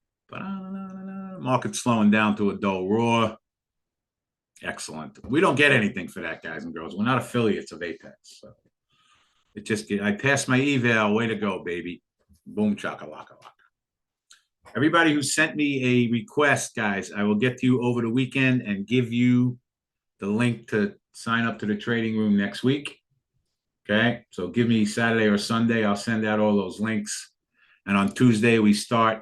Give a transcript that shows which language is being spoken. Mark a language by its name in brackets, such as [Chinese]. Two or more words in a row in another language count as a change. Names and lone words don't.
[English] Market's slowing down to a dull roar. Excellent. We don't get anything for that, guys and girls. We're not affiliates of Apex. So it just, I passed my eval. Way to go, baby. Boom, chaka-laka-laka. Everybody who sent me a request, guys, I will get to you over the weekend and give you the link to sign up to the trading room next week. Okay, so give me Saturday or Sunday. I'll send out all those links. And on Tuesday, we start.